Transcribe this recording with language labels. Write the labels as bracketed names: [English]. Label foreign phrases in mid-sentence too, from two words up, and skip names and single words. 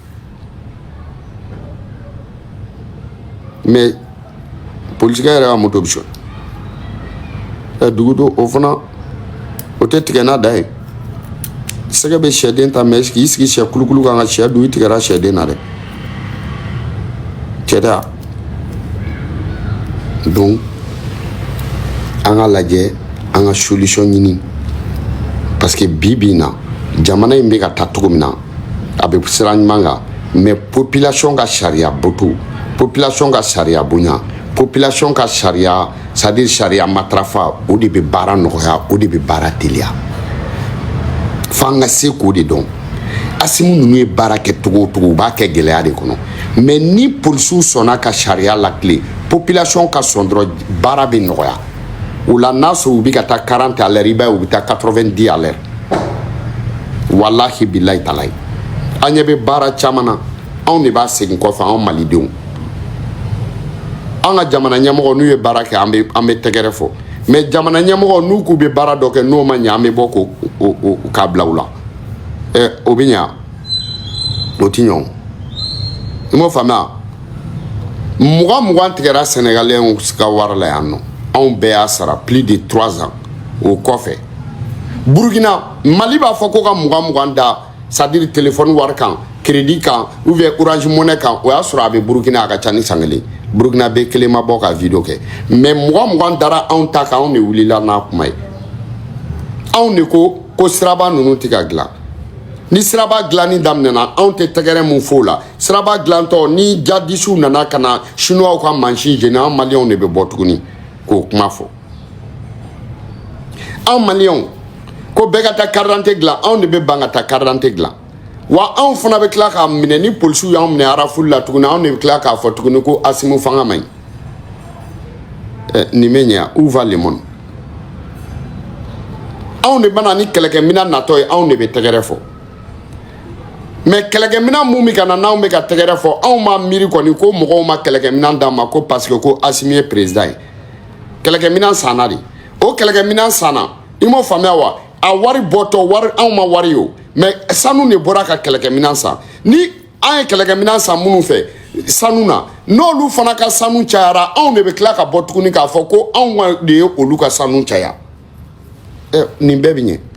[French] mais politique [Bambara] yɛrɛ ka moto bi sɔn dugu do o fana o tɛ tigɛ n'a da ye sɛgɛ bɛ sɛden ta mais k'i sigi sɛ kulukulu kan ka sɛ dun i tigɛra sɛden na dɛ cɛ da donc an ka lajɛ an ka solution ɲini [French] parce que [Bambara] bi in na jamana in bɛ ka taa cogo min na a bɛ sira ɲuman kan mais population ka sariya bato population ka sariya bonya population ka sariya c'est-à-dire sariya matrafa o de bɛ baara nɔgɔya o de bɛ baara teliya f'an ka se k'o de dɔn Asimu ninnu ye baara kɛ togo o togo u b'a kɛ gɛlɛya de kɔnɔ mais ni polisiw sɔnna ka sariya lakile population ka sɔn dɔrɔn baara bɛ nɔgɔya o la n'a sɔrɔ u bɛ ka taa 40 [French] à l'heure [Bambara] i b'a ye u bɛ taa 90 [French] à l'heure [Arabic] والله بالله تالله [Bambara] an ɲɛ bɛ baara caman na anw de b'a segin kɔfɛ anw malidenw an ka jamana ɲɛmɔgɔ n'u ye baara kɛ an bɛ tɛgɛrɛ fɔ mais jamana ɲɛmɔgɔ n'u k'u bɛ baara dɔ kɛ n'o ma ɲɛ an bɛ bɔ k'a bila u la o bɛ ɲɛ o ti ɲɛ o i m'o faamuya 20 tigɛra Sénégalais ka wari la yan nɔ anw bɛɛ y'a sara [French] plus de 3 ans [Bambara] o kɔfɛ Burkina Mali b'a fɔ ko ka 20 da [French] c'est-à-dire téléphone [Bambara] wari kan crédit kan [French] ou bien [Bambara] Orange Money kan o y'a sɔrɔ a bɛ Burkina a ka ca ni san kelen Burkina bɛ kelen ma bɔ ka vidéo kɛ mais 20 dara anw ta kan anw de wulila n'a kuma ye anw de ko siraba ninnu tɛ ka dilan ni siraba dilanni daminɛna anw tɛ tɛgɛrɛ mun f'o la siraba dilantɔ ni jadisiw nana ka na chinois ka mansin jeni anw maliyɛnw de bɛ bɔ tuguni k'o kuma fɔ anw maliyɛnw ko bɛɛ ka taa [French] carte d'identité [Bambara] dilan anw de bɛ ban ka taa [French] carte d'identité [Bambara] dilan wa anw fana bɛ tila k'a minɛ ni polisiw y'anw minɛ arafuli la tuguni anw de bɛ tila k'a fɔ tuguni ko Asimu fanga man ɲi nin bɛ ɲɛ [French] où va le monde [Bambara] anw de bɛna ni kɛlɛkɛminɛn natɔ ye anw de bɛ tɛgɛrɛ fɔ mais kɛlɛkɛminɛn mun bɛ ka na n'anw bɛ ka tɛgɛrɛ fɔ anw ma miiri kɔni ko mɔgɔw ma kɛlɛkɛminɛn d'an ma ko [French] parce que [Bambara] ko Asimu ye président ye kɛlɛkɛminɛn sanna de o kɛlɛkɛminɛn sanna i m'o faamuya wa a wari bɔtɔ wari anw ma wari ye o mais sanu de bɔra ka kɛlɛkɛminɛn san ni an ye kɛlɛkɛminɛn san minnu fɛ sanu na n'olu fana ka sanu cayara anw de bɛ tila ka bɔ tuguni k'a fɔ ko anw de ye olu ka sanu caya nin bɛɛ bɛ ɲɛ